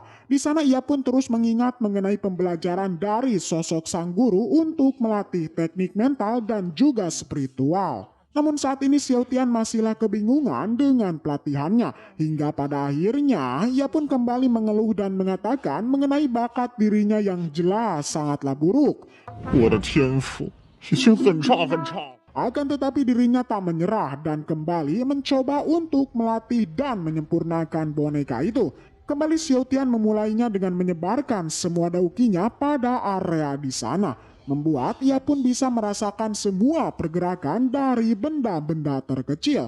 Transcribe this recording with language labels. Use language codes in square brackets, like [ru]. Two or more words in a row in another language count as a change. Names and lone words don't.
[id] Di sana ia pun terus mengingat mengenai pembelajaran dari sosok sang guru untuk melatih teknik mental dan juga spiritual. Namun saat ini Xiao Tian masihlah kebingungan dengan pelatihannya. Hingga pada akhirnya ia pun kembali mengeluh dan mengatakan mengenai bakat dirinya yang jelas sangatlah buruk. [zh] 我的天赋已经很差很差。 [id] Akan tetapi dirinya tak menyerah dan kembali mencoba untuk melatih dan menyempurnakan boneka itu. Kembali Xiao Tian memulainya dengan menyebarkan semua daukinya pada area di sana. Membuat ia pun bisa merasakan semua pergerakan dari benda-benda terkecil.